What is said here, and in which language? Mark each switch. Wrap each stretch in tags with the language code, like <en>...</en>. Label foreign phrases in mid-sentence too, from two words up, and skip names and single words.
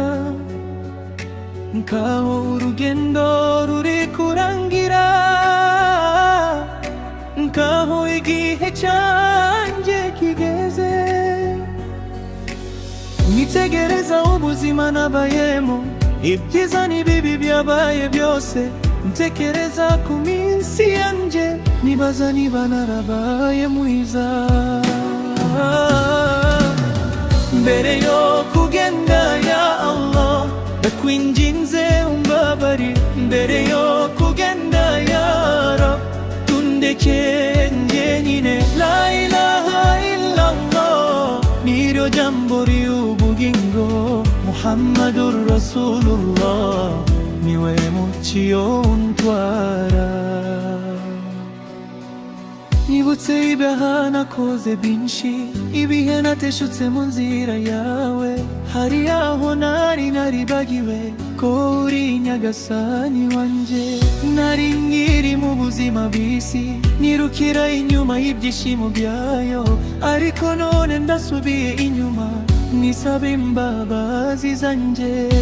<rw>nkaho urugendo ruri kurangira, nkaho igihe cyanjye kigeze, nitegereza ubuzima nabayemo, ibyiza n'ibibi byabaye byose, ntekereza ku minsi yanjye, nibaza niba narabaye mwiza. Mbere yo kugenda ya Allah, ndakwinginze umbabarire, mbere yo kugenda ya Rab, tundeke njyenyine.</rw> <ar>لا إله إلا الله,</ar> <rw>niryo jambo ry'ubugingo,</rw> <ar>محمد رسول الله,</ar> <rw>niwe mucyo untwara. Nibutse ibyaha nakoze byinshi, ibihe nateshutse mu nzira yawe, hari aho nari naribagiwe ko uri nyagasani wanje, nari nkiri mu buzima bw'isi, nirukira inyuma y'ibyishimo byayo, ariko none ndasubiye inyuma, nisaba imbabazi zanje.</rw>